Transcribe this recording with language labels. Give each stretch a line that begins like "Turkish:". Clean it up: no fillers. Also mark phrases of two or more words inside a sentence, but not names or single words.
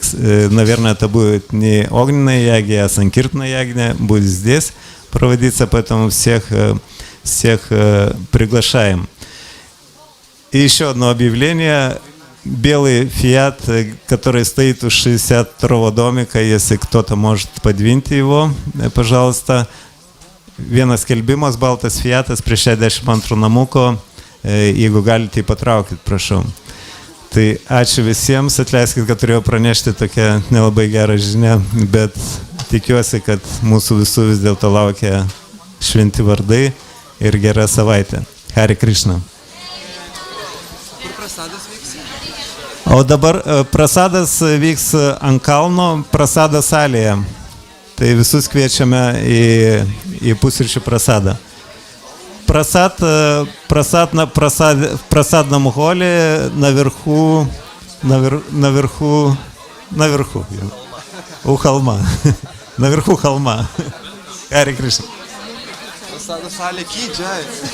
Russian: Наверное, это будет не огненная яги, а санкиртная ягня будет здесь проводиться, поэтому всех приглашаем. И еще одно объявление. Белый Фиат, который стоит у 62-го домика, если кто-то может, подвиньте его, пожалуйста.
Lithuanian: Vienas skelbimas, baltas Fiatas prieš 62 namuko, jeigu galite, patraukit, prašau. Tai ačiū visiems, atleiskit, kad turėjau pranešti tokią nelabai gerą žinią, bet tikiuosi, kad mūsų visų vis dėlto laukia šventi vardai ir gera savaitė. Harė Krišna. O dabar prasadas vyks ant kalno, prasada salėje. Tai visus kviečiame į pusryčių prasadą.
Russian: Просад в просадном холле наверху, у холма. Наверху холма. Харė Кришна.
Lithuanian: Prasada salė Džai.